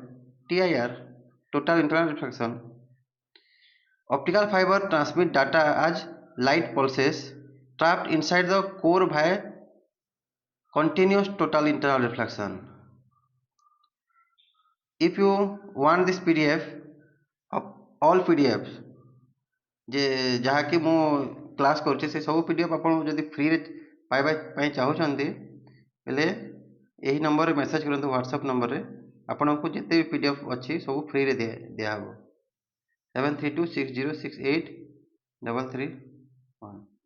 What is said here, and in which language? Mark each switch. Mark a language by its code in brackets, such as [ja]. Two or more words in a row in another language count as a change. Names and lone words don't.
[en] TIR, total internal reflection. Optical fiber transmit data as light pulses trapped inside the core via continuous total internal reflection. If you want this PDF of all PDFs [or] ଯାହାକି ମୁ କ୍ଲାସ କରଛେ ସେ ସବ PDF ଆପଣ ଯଦି ଫ୍ରୀ ରେ ପାଇବା ପାଇଁ ଚାହୁଁଛନ୍ତି ବେଳେ ଏହି ନମ୍ବର ରେ ମେସେଜ କରନ୍ତୁ WhatsApp ନମ୍ବର ରେ ଆପଣ କୁ ଯେତେ PDF ଅଛି ସବ ଫ୍ରୀ ରେ ଦିଆ ହବ 7326068331.